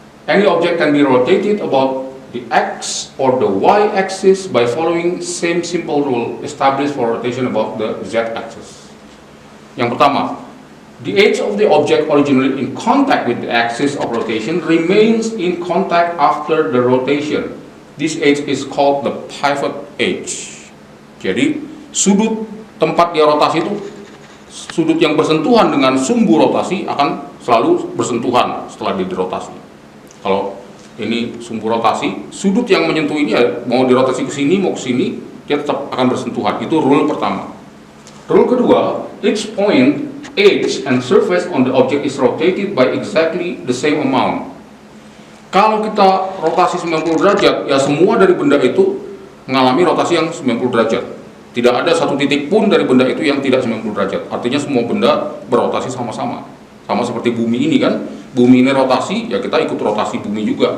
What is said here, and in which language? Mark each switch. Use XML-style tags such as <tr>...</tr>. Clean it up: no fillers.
<en>Any object can be rotated about the X or the Y axis by following same simple rule established for rotation about the Z axis.</en> <id>Yang pertama,</id> <en>the edge of the object originally in contact with the axis of rotation remains in contact after the rotation. This edge is called the pivot edge.</en> <id>Jadi sudut tempat dia rotasi itu, sudut yang bersentuhan dengan sumbu rotasi akan selalu bersentuhan setelah dia dirotasi. Kalau ini sumbu rotasi, sudut yang menyentuh ini ya, mau dirotasi ke sini mau ke sini, dia tetap akan bersentuhan. Itu rule pertama. Rule kedua,</id> <en>each point, edge, and surface on the object is rotated by exactly the same amount.</en> <id>Kalau kita rotasi 90 derajat, ya semua dari benda itu mengalami rotasi yang 90 derajat. Tidak ada satu titik pun dari benda itu yang tidak 90 derajat. Artinya semua benda berotasi sama-sama. Sama seperti bumi ini kan. Bumi ini rotasi, ya kita ikut rotasi bumi juga.</id>